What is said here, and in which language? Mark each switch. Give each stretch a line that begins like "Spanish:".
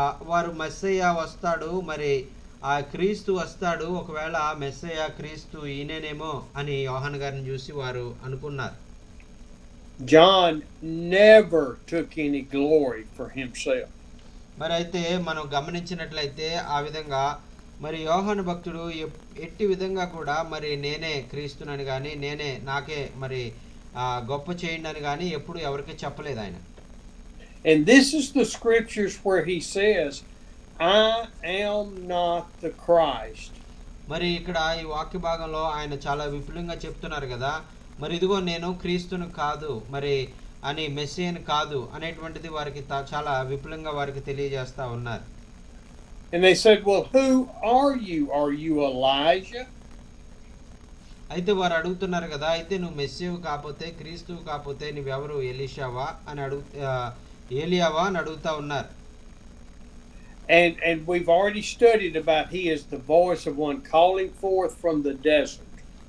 Telugu: వారు మెస్సయ్య వస్తాడు, ఆ క్రీస్తు వస్తాడు, ఒకవేళ మెస్సయ్య క్రీస్తు ఈయనేనేమో అని యోహాను గారిని చూసి వారు అనుకున్నారు.
English: John never took any glory for himself.
Telugu: అయితే మనం గమనించినట్లయితే ఆ విధంగా యోహాను భక్తుడు ఎట్టి విధంగా కూడా నేనే క్రీస్తునని కానీ, నాకే గొప్ప చేయండి అని కానీ ఎప్పుడు ఎవరికి చెప్పలేదు ఆయన.
English: And this is the scriptures where he says, I am not the Christ.
Telugu: ఇక్కడ ఈ వాక్య భాగంలో ఆయన చాలా విపులంగా చెప్తున్నారు కదా, ఇదిగో నేను క్రీస్తును కాదు అని, మెస్సియను కాదు అనేటువంటిది వారికి చాలా విపులంగా వారికి తెలియజేస్తా ఉన్నారు.
English: And they said, well, who are you? Are you Elijah?
Telugu: అయితే వారు అడుగుతున్నారు కదా, అయితే నువ్వు మెస్సియవు కాకపోతే, క్రీస్తువు కాకపోతే నువ్వెవరు, ఎలీషావా అని ఏలియావా అని అడుగుతా ఉన్నారు.
English: And we've already studied about he is the voice of one calling forth from the desert.